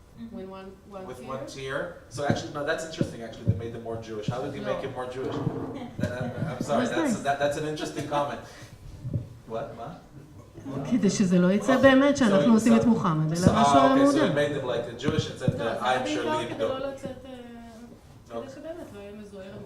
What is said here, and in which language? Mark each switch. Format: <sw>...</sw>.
<en>With one tier. So actually, no, that's interesting. Actually, they made them more Jewish. How did he make him more Jewish? I'm sorry. That's an interesting comment. What?</en> <he>מה? כדי שזה לא יצא באמת שאנחנו עושים את מוחמד, אלא משהו מודרני. מודרני.</he> <en>So he made them like Jewish and said, I'm Shirley Hebdo.</en> <he>כדי לא לצאת, כדי שבאמת לא יהיה מזוהר.</he>